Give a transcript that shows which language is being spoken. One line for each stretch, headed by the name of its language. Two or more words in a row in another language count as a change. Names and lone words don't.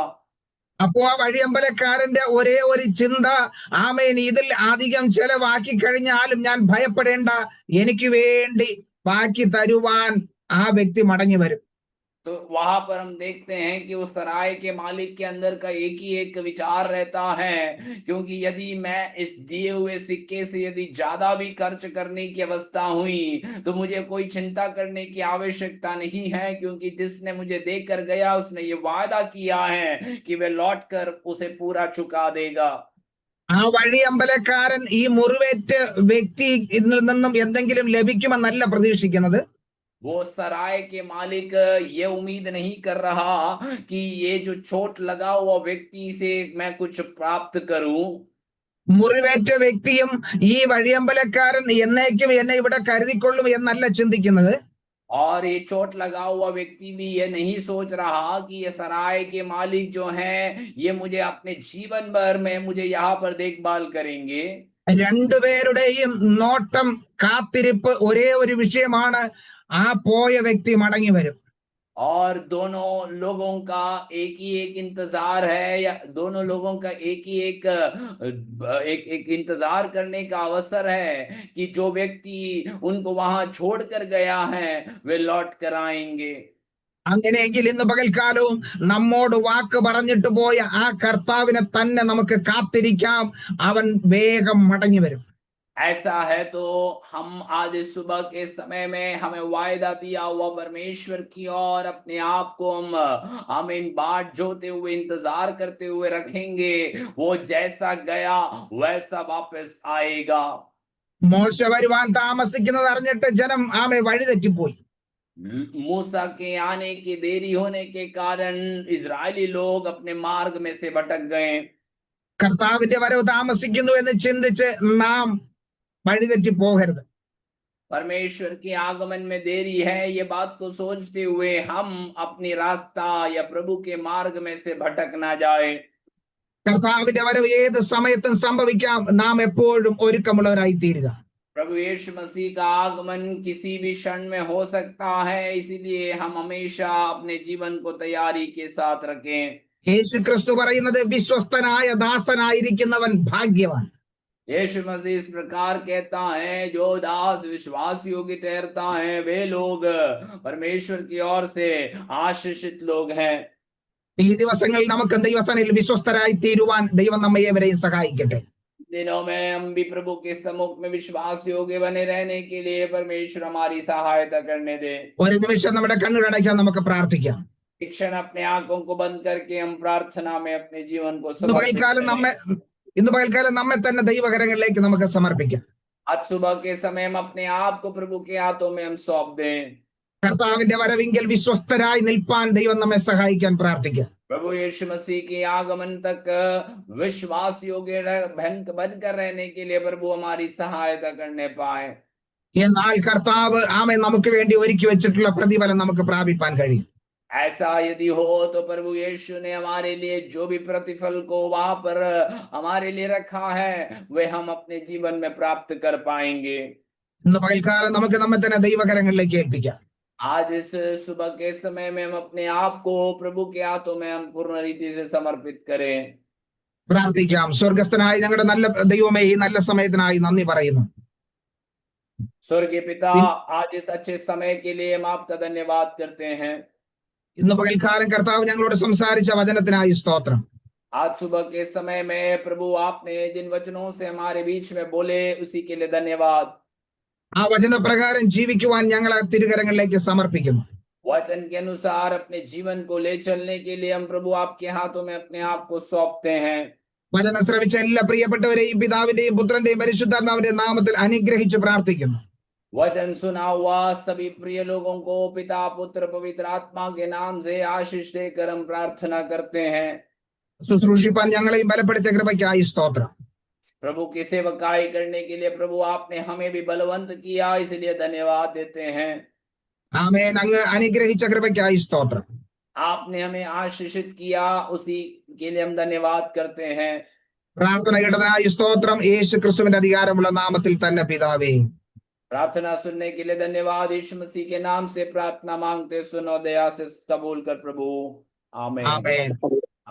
Malayalam: അപ്പോ ആ വഴിയമ്പലക്കാരന്റെ ഒരേ ഒരു ചിന്ത, ആമേൻ ഇതിൽ അധികം ചെലവാക്കി കഴിഞ്ഞാലും ഞാൻ ഭയപ്പെടേണ്ട, എനിക്ക് വേണ്ടി ബാക്കി തരുവാൻ ആ വ്യക്തി മടങ്ങി വരും.
Hindi: तो वहां पर हम देखते हैं कि उस सराय के मालिक के अंदर का एक ही एक विचार रहता है, क्योंकि यदि मैं इस दिए हुए सिक्के से यदि ज्यादा भी खर्च करने की अवस्था हुई तो मुझे कोई चिंता करने की आवश्यकता नहीं है, क्योंकि जिसने मुझे देकर गया उसने ये वादा किया है कि वह लौट कर उसे पूरा चुका देगा।
Malayalam: ആ വഴിയമ്പലക്കാരൻ ഈ മുറിവേറ്റ വ്യക്തി ഇതിൽ നിന്നും എന്തെങ്കിലും ലഭിക്കുമെന്നല്ല പ്രതീക്ഷിക്കുന്നത്.
Hindi: वो सराय के मालिक ये उम्मीद नहीं कर रहा कि ये जो चोट लगा हुआ व्यक्ति से मैं कुछ प्राप्त करूं।
Malayalam: മുറിവേറ്റ വ്യക്തിയും ഈ വഴിയമ്പലക്കാരൻ എന്നേക്കും എന്നെ ഇവിടെ കരുതിക്കൊള്ളും എന്നല്ല ചിന്തിക്കുന്നത്.
Hindi: और ये चोट लगा हुआ व्यक्ति भी ये नहीं सोच रहा कि ये सराय के मालिक जो हैं ये मुझे अपने जीवन भर में मुझे यहाँ पर देखभाल करेंगे।
Malayalam: രണ്ടുപേരുടെയും നോട്ടം കാത്തിരിപ്പ് ഒരേ ഒരു വിഷയമാണ്. ആ പോയ വ്യക്തി മടങ്ങി വരും.
Hindi: और दोनों लोगों का एक ही एक इंतजार है, या दोनों लोगों का एक ही एक इंतजार करने का अवसर है कि जो व्यक्ति उनको वहां छोड़कर गया है वे लौट कर आएंगे।
Malayalam: അങ്ങനെയെങ്കിൽ ഇന്ന് പകൽക്കാലവും നമ്മോട് വാക്ക് പറഞ്ഞിട്ട് പോയ ആ കർത്താവിനെ തന്നെ നമുക്ക് കാത്തിരിക്കാം. അവൻ വേഗം മടങ്ങി വരും.
Hindi: ऐसा है तो हम आज इस सुबह के समय में हमें वायदा दिया हुआ परमेश्वर की और अपने आप को हम इन बाट जोते हुए इंतजार करते हुए रखेंगे। वो जैसा गया वैसा वापस आएगा।
Malayalam: മോശ വരുവാൻ താമസിക്കുന്നത് അറിഞ്ഞിട്ട് ജനം ആമെ വഴിതെറ്റിപ്പോയി.
Hindi: मूसा के आने की देरी होने के कारण इजरायली लोग अपने मार्ग में से भटक गए।
Malayalam: കർത്താവിന്റെ വരവ് താമസിക്കുന്നു എന്ന് ചിന്തിച്ച് നാം വഴിതെറ്റി പോകരുത്.
Hindi: परमेश्वर के आगमन में देरी है ये बात को सोचते हुए हम अपनी रास्ता या प्रभु के मार्ग में से भटक ना जाए।
Malayalam: കർത്താവിന്റെ വരവ് ഏത് സമയത്തും സംഭവിക്കാം. നാം എപ്പോഴും ഒരുക്കമുള്ളവരായി തീരുക.
Hindi: प्रभु यीशु मसीह का आगमन किसी भी क्षण में हो सकता है, इसीलिए हम हमेशा अपने जीवन को तैयारी के साथ रखें।
Malayalam: യേശു ക്രിസ്തു പറയുന്നത് വിശ്വസ്തനായ ദാസനായിരിക്കുന്നവൻ ഭാഗ്യവാൻ.
Hindi: यीशु मसीह इस प्रकार कहता है, जो दास विश्वास योग्य ठहरता है वे लोग परमेश्वर की ओर से आशीषित लोग हैं।
Malayalam: ഈ ദിവസങ്ങളിൽ നമുക്ക് ദൈവസന്നിധിയിൽ വിശ്വസ്തരായി തീരുവാൻ ദൈവം നമ്മെ ഏവരെയും സഹായിക്കട്ടെ.
Hindi: दिनों में हम भी प्रभु के सम्मुख में विश्वास योग्य बने रहने के लिए परमेश्वर हमारी सहायता करने दे।
Malayalam: ഒരു നിമിഷം നമ്മുടെ കണ്ണുകളടയ്ക്കാൻ നമുക്ക് പ്രാർത്ഥിക്കാം.
Hindi: एक क्षण अपने आंखों को बंद करके हम प्रार्थना में अपने जीवन को
Malayalam: ഇന്ന് പകൽക്കാലം നമ്മെ തന്നെ ദൈവകരങ്ങളിലേക്ക് നമുക്ക് സമർപ്പിക്കാം.
Hindi: आज सुबह के समय हम अपने आप को प्रभु के हाथों में हम सौंप दें।
Malayalam: കർത്താവിന്റെ വരവിങ്കൽ വിശ്വസ്തരായി നിൽപ്പാൻ ദൈവം നമ്മെ സഹായിക്കാൻ പ്രാർത്ഥിക്കാം.
Hindi: प्रभु यीशु मसीह के आगमन तक विश्वास योग्य बनकर रहने के लिए प्रभु हमारी सहायता करने पाए।
Malayalam: എന്നാൽ കർത്താവ് ആമേ നമുക്ക് വേണ്ടി ഒരുക്കി വെച്ചിട്ടുള്ള പ്രതിഫലം നമുക്ക് പ്രാപിപ്പാൻ കഴിയും.
Hindi: ऐसा यदि हो तो प्रभु यीशु ने हमारे लिए जो भी प्रतिफल को वहां पर हमारे लिए रखा है वे हम अपने जीवन में प्राप्त कर पाएंगे।
Malayalam: ഇന്ന് പകൽക്കാലം നമുക്ക് നമ്മെ തന്നെ ദൈവകരങ്ങളിലേക്ക് ഏൽപ്പിക്കാം.
Hindi: आज इस सुबह के समय में हम अपने आप को प्रभु के हाथों में हम पूर्ण रीति से समर्पित करें।
Malayalam: പ്രാർത്ഥിക്കാം. സ്വർഗസ്ഥനായ ഞങ്ങളുടെ നല്ല ദൈവമേ, ഈ നല്ല സമയത്തിനായി നന്ദി പറയുന്നു.
Hindi: स्वर्गीय पिता, आज इस अच्छे समय के लिए हम आपका धन्यवाद करते हैं।
Malayalam: ഇന്ന് പകൽക്കാലം കർത്താവ് ഞങ്ങളോട് സംസാരിച്ച വചനത്തിനായി സ്തോത്രം.
Hindi: आज सुबह के समय में प्रभु आपने जिन वचनों से हमारे बीच में बोले उसी के लिए धन्यवाद।
Malayalam: ആ വചനപ്രകാരം ജീവിക്കുവാൻ ഞങ്ങളെ തിരുകരങ്ങളിലേക്ക് സമർപ്പിക്കുന്നു.
Hindi: वचन के अनुसार अपने जीवन को ले चलने के लिए हम प्रभु आपके हाथों में अपने आप को सौंपते हैं।
Malayalam: വചനം ശ്രവിച്ച എല്ലാ പ്രിയപ്പെട്ടവരെയും പിതാവിന്റെയും പുത്രന്റെയും പരിശുദ്ധാത്മാവിന്റെയും നാമത്തിൽ അനുഗ്രഹിച്ച് പ്രാർത്ഥിക്കുന്നു.
Hindi: वचन सुना हुआ सभी प्रिय लोगों को पिता पुत्र पवित्र आत्मा के नाम से आशीष देकर हम प्रार्थना करते हैं।
Malayalam: ശുശ്രൂഷിപ്പാൻ ഞങ്ങളെയും ബലപ്പെടുത്തിയ കൃപയ്ക്കായി സ്തോത്രം.
Hindi: प्रभु की सेवकाई करने के लिए प्रभु आपने हमें भी बलवंत किया, इसलिए धन्यवाद देते हैं।
Malayalam: ആമേൻ. അങ്ങ് അനുഗ്രഹിച്ച കൃപയ്ക്കായി സ്തോത്രം.
Hindi: आपने हमें आशीषित किया, उसी के लिए हम धन्यवाद करते हैं।
Malayalam: പ്രാർത്ഥന കേട്ടതിനായി സ്തോത്രം. യേശു ക്രിസ്തുവിന്റെ അധികാരമുള്ള നാമത്തിൽ തന്നെ പിതാവേ.
Hindi: प्रार्थना सुनने के लिए धन्यवाद। यीशु मसीह के नाम से प्रार्थना मांगते सुनो, दया से कबूल कर प्रभु। आमीन।
Malayalam: ആമേൻ.